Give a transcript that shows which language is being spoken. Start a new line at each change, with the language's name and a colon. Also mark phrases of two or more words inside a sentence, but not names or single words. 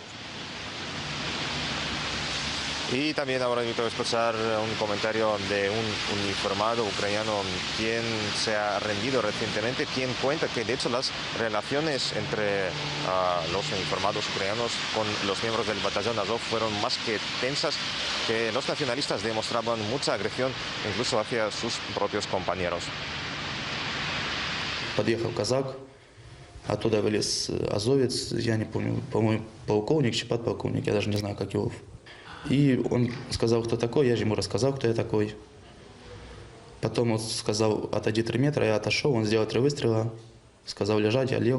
Spanish: Y también ahora invito a escuchar un comentario de un uniformado ucraniano quien se ha rendido recientemente, quien cuenta que de hecho las relaciones entre los uniformados ucranianos con los miembros del batallón Azov fueron más que tensas, que los nacionalistas demostraban mucha agresión incluso hacia sus propios compañeros.
Russian: Подъехал казак, оттуда вылез азовец, я не помню, по-моему, полковник, чи подполковник, я даже не знаю, как его. И он сказал, кто такой, я же ему рассказал, кто я такой. Потом он сказал, отойди 3 метра, я отошел, он сделал 3 выстрела, сказал лежать, я лег.